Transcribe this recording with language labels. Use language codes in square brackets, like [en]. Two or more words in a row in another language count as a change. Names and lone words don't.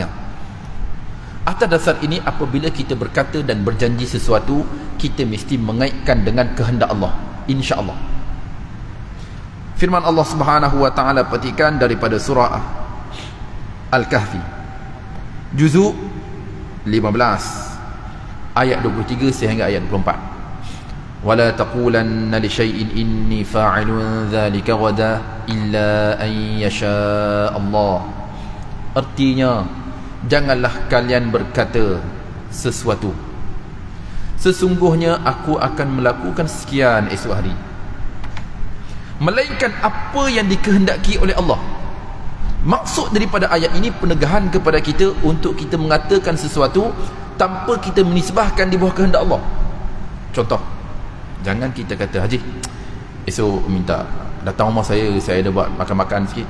[ms] Atas dasar ini, apabila kita berkata dan berjanji sesuatu, kita mesti mengaitkan dengan kehendak Allah, insya-Allah. Firman Allah [ar] سبحانه وتعالى [ms] petikan daripada surah Al-Kahfi, juzuk 15, ayat 23 sehingga ayat 24. [ar] ولا تقولن لشيء إني فاعل ذلك غدا إلا أن يشاء الله. [ms] Artinya, janganlah kalian berkata sesuatu, sesungguhnya aku akan melakukan sekian esok hari, melainkan apa yang dikehendaki oleh Allah. Maksud daripada ayat ini penegahan kepada kita untuk kita mengatakan sesuatu tanpa kita menisbahkan di bawah kehendak Allah. Contoh, jangan kita kata, Haji, esok minta datang rumah saya ada buat makan-makan sikit.